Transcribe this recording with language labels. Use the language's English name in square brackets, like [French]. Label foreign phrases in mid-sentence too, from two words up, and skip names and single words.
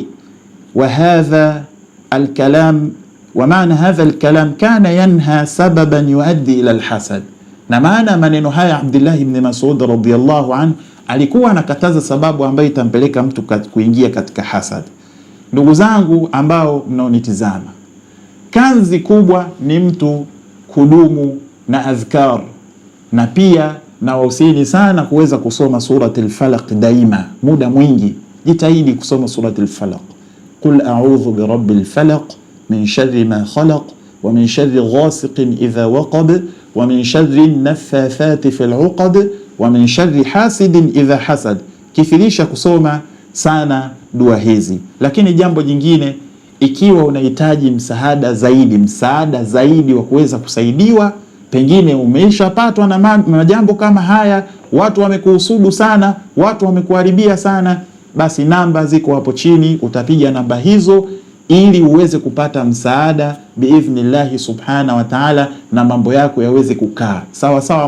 [Arabic] وهذا الكلام ومعنى هذا الكلام كان ينهى سببا يؤدي إلى الحسد, [Swahili] na maana maneno haya Abdullah ibn Mas'ud [Arabic] رضي الله عنه [Swahili] alikuwa anakataza sababu ambayo itampeleka mtu kuingia katika hasad. Ndugu zangu ambao mnaonitizama, kanzi kubwa ni mtu kudumu na adhkar, na pia na wahusieni sana kuweza kusoma suratul Falaq daima, muda mwingi. Jitahidi kusoma suratul Falaq. [Arabic] قل أعوذ برب الفلق من شر ما خلق ومن شر غاسق إذا وقب ومن شر النفاثات في العقد ومن شر حاسد إذا حسد. [Swahili] Kifirisha kusoma sana dua hizi. Lakini jambo jingine, ikiwa unahitaji msaada zaidi wa kuweza kusaidiwa, pengine umeshapatwa na majambo kama haya, watu wamekuhusudu sana, watu wamekuharibia sana, basi namba ziko hapo chini, utapiga namba hizo ili uweze kupata msaada [Arabic] بإذن الله سبحانه وتعالى, [Swahili] na mambo yako yaweze kukaa sawa sawa.